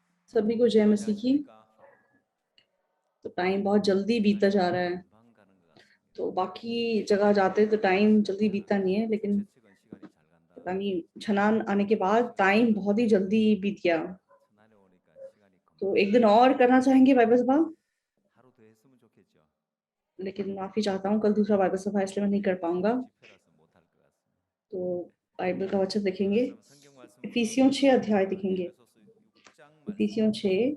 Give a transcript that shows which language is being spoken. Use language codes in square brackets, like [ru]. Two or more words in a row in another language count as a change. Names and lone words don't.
[hi] सभी को जय मसीह की। [ko] 안녕하십니까? [hi] तो टाइम बहुत जल्दी बीतता जा रहा है। [ko] 금방 가는 것 같습니다. [hi] तो बाकी जगह जाते तो टाइम जल्दी बीतता नहीं है, लेकिन [ko] 최측은 시간이 잘 간다. [hi] पता नहीं छनान आने के बाद टाइम बहुत ही जल्दी बीत गया। [ko] 천안에 오니까 시간이 [hi] तो [ko] 금방 [hi] एक दिन [ko] 가네요. [hi] और करना चाहेंगे बाइबल सभा, [ko] 하루 더 했으면 좋겠죠. [hi] लेकिन माफी चाहता हूँ, कल दूसरा बाइबल सभा इसलिए मैं नहीं कर पाऊंगा। [ko] 집회라서 못할 것 같습니다. [hi] तो बाइबल का वचन देखेंगे, [ko] 그럼 성경 말씀으로 [hi] इफिसियों 6 अध्याय 어, देखेंगे। [ko] 에베소서 6장 말씀 [hi] इफिसियों 6